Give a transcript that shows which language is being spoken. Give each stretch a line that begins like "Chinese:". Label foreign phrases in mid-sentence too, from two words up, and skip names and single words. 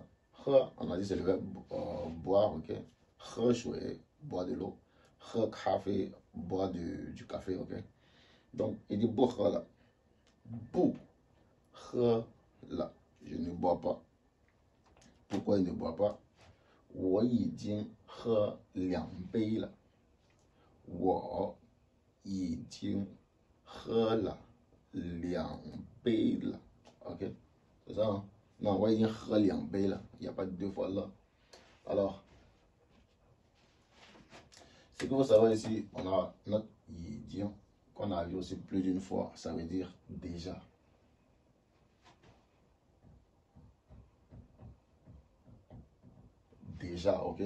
French: On a dit c'est le verbe boire, ok? Boire de l'eau. Café, boire du café, ok? Donc, il dit là. Là. Je ne bois pas. Pourquoi il ne boit pas?
Chinese: 我已经喝2杯了。我已经喝了2杯了。OK?
French: C'est ça, hein? Non,
Chinese: 我已经喝2杯了。
French: Il n'y a pas de deux fois là. Alors, ce que vous savez ici, on a notre 已经 qu'on a vu aussi plus d'une fois. Ça veut dire déjà. Déjà, ok?